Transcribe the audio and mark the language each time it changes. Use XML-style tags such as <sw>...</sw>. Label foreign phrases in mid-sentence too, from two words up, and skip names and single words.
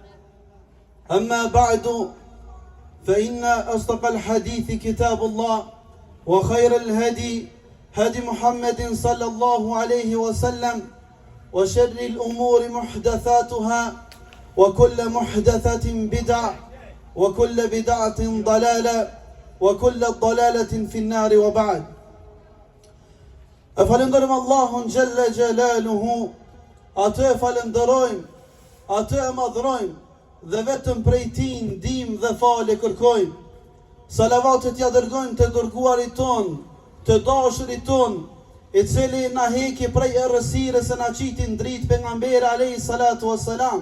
<ar>أما بعد فإن أصدق الحديث كتاب الله وخير الهدي هدي محمد صلى الله عليه وسلم وشر الأمور محدثاتها وكل محدثة بدعة وكل بدعة ضلالة وكل ضلالة في النار وبعد</ar> <sq>Falenderojm Allahun</sq> <ar>جل جلاله,</ar> <sq>atë e falenderojm, atë e madhrojm, dhe vetëm prej tij ndihmë dhe falje kërkojm. Salavatet ja dërgojm të dërguarit ton, të dashurit ton, i cili na heki prej errësirës e na qiti në dritë pejgamberi</sq> <ar>عليه الصلاة والسلام.</ar>